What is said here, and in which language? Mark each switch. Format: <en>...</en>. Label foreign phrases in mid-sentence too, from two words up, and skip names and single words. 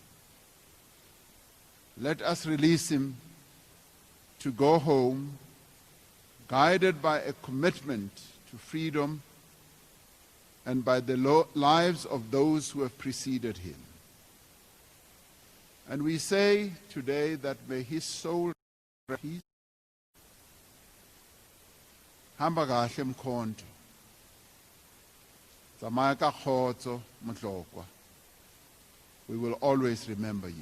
<en>Let us release him to go home, guided by a commitment to freedom and by the lives of those who have preceded him. And we say today that may his soul rest in peace.</en> <zu>Hamba kahle Mkhonto.</zu> <st>Tsamaya ka kgotso Mohlokwa.</st> <en>We will always remember you.</en>